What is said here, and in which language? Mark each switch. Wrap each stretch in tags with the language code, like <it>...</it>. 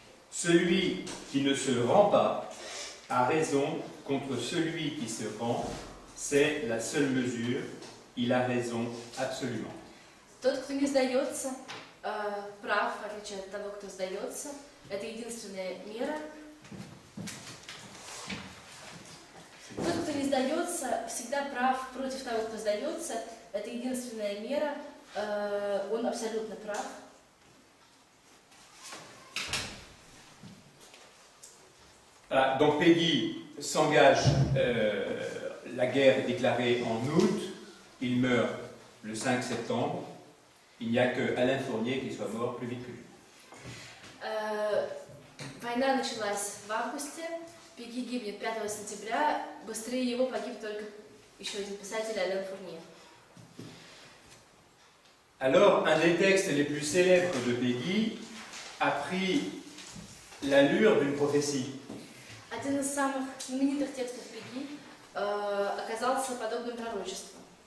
<fr>Celui qui ne se rend pas a raison contre celui qui se rend, c'est la seule mesure, il a raison absolument.</fr> <ru>Тот, кто не сдается, прав, в отличие от того, кто сдается. Это единственная мера. Тот, кто не сдается, всегда прав против того, кто сдается. Это единственная мера. Он абсолютно прав.</ru> <fr>Voilà, donc Peggy s'engage, la guerre est déclarée en août, il meurt le 5 septembre. Il n'y a que Alain Fournier qui soit mort plus vite que lui.</fr> <ru>Война началась в августе, Пегgy гибнет 5 сентября, быстрее его погиб только еще один писатель, Ален Фурнье.</ru> <fr>Alors, un des textes les plus célèbres de Peggy a pris l'allure d'une prophétie.</fr> <ru>Один из самых знаменитых текстов Пегgy оказался подобным пророчеством.</ru>